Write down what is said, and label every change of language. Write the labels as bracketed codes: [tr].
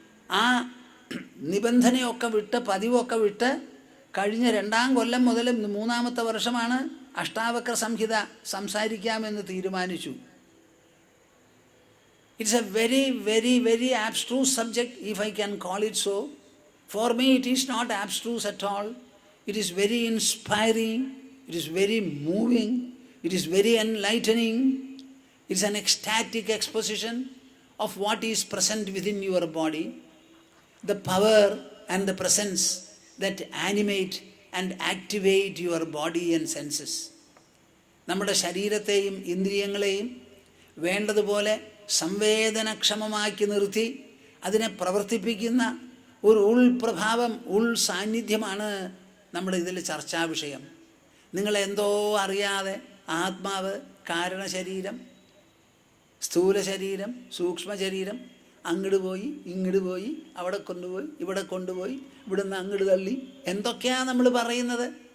[ml] ആ നിബന്ധനയൊക്കെ വിട്ട് പതിവൊക്കെ വിട്ട് കഴിഞ്ഞ 2-ാം കൊല്ലം മുതൽ 3-ാമത്തെ വർഷമാണ് അഷ്ടാവക്ര സംഹിത സംസാരിക്കാമെന്ന് തീരുമാനിച്ചു. [en] It's a very very very abstruse subject, if I can call it so. For me it is not abstruse at all. It is very inspiring, it is very moving, it is very enlightening. It's an ecstatic exposition of what is present within your body, the power and the presence that animate and activate your body and senses. [ml] നമ്മുടെ ശരീരത്തെയും ഇന്ദ്രിയങ്ങളെയും വേണ്ടതുപോലെ സംവേദനക്ഷമമാക്കി നിർത്തി അതിനെ പ്രവർത്തിപ്പിക്കുന്ന ഒരു ഉൾപ്രഭാവം, സാന്നിധ്യമാണ് നമ്മുടെ ഇതിൽ ചർച്ചാ വിഷയം. നിങ്ങളെന്തോ അറിയാതെ ആത്മാവ്, കാരണശരീരം, സ്ഥൂല ശരീരം, സൂക്ഷ്മ ശരീരം, അങ്ങോട്ട് പോയി ഇങ്ങോട്ട് പോയി, അവിടെ കൊണ്ടുപോയി ഇവിടെ കൊണ്ടുപോയി, ഇവിടുന്ന് അങ്ങോട്ട് തള്ളി, എന്തൊക്കെയാണ് നമ്മൾ പറയുന്നത്?